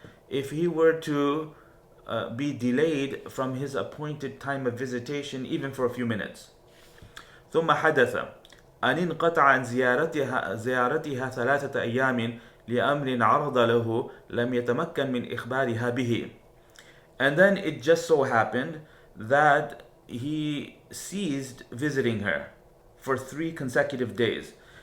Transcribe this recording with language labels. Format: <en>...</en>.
<en>If he were to be delayed from his appointed time of visitation even for a few minutes.</en> <ar>ثم حدث أن انقطع عن زيارتها 3 أيام لأمر عرض له لم يتمكن من إخبارها به.</ar> <en>And then it just so happened that he ceased visiting her for 3 consecutive days.</en>